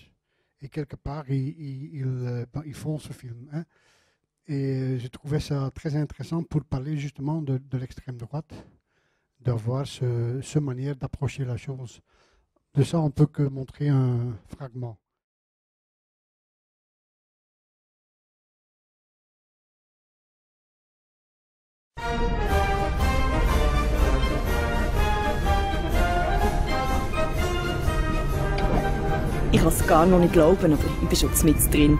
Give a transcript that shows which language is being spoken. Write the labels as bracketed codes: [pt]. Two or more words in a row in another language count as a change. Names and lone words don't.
[fr] Et quelque part, ils font ce film. Hein. Et je trouvais ça très intéressant pour parler justement de l'extrême droite, d'avoir ce manière d'approcher la chose. De ça, on peut que montrer un fragment. [de] Ich kann es gar noch nicht glauben, aber ich bin schon mit drin.